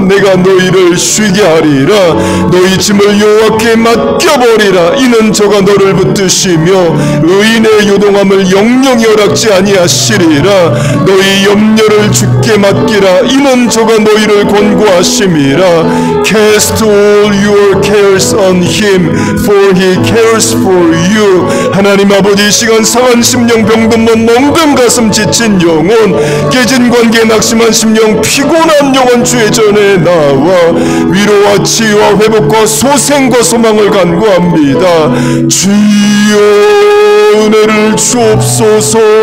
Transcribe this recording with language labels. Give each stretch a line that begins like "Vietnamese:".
Korean: 내가 너희를 쉬게 하리라. 너희 짐을 여호와께 맡겨버리라. 이는 저가 너를 붙드시며 의인의 요동함을 영영히 허락지 아니하시리라. 너희 염려를 주께 맡기라. 이는 저가 너희를 권고하심이라.
English: Cast all your cares on him, for he cares for you.
Korean: 하나님 아버지, 이 시간 상한 심령 병든 근본 멍든 가슴 지친 영혼 깨진 관계 낙심한 심령 피곤한 영혼 주의 전에 나와 위로와 치유와 회복과 소생과 소망을 간구합니다. 주여 은혜를 주옵소서.